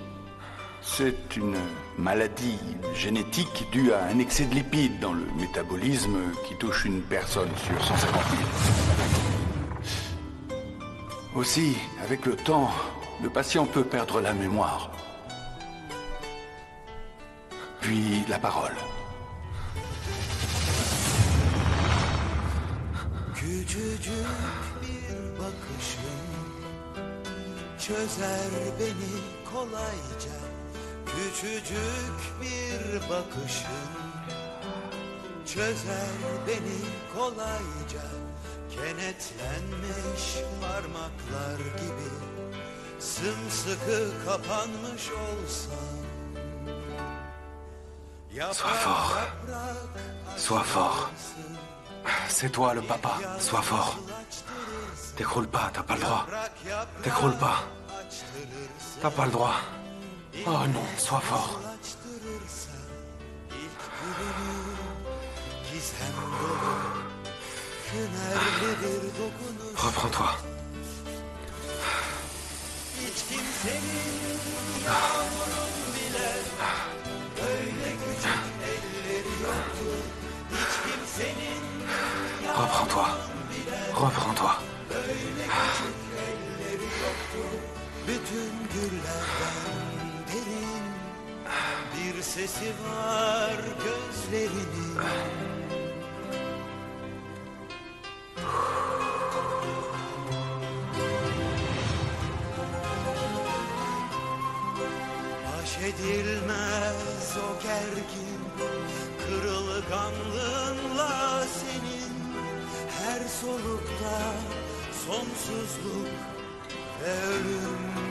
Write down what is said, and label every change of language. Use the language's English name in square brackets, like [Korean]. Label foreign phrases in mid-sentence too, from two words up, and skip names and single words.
[French] C'est une maladie génétique due à un excès de lipides dans le métabolisme qui touche une personne sur 150 000. Aussi, avec le temps, le patient peut perdre la mémoire. Puis la parole. [Turkish] Küçücük bir bakışın çözer beni kolayca. Küçücük bir bakışın çözer beni kolayca. Kenetlenmiş parmaklar gibi sımsıkı kapanmış olsam. [French] Sois fort. Sois fort. C'est toi le papa. Sois fort. T'écroule pas, t'as pas le droit. T'écroule pas. T'as pas le droit. Oh non, sois fort. Reprends-toi. Reprends-toi. Reprends-toi. [Turkish] Bütün güllerden derin bir sesi var gözlerinin. Baş edilmez o gergin kırılganlığınla senin her solukta sonsuzluk ve ölüm.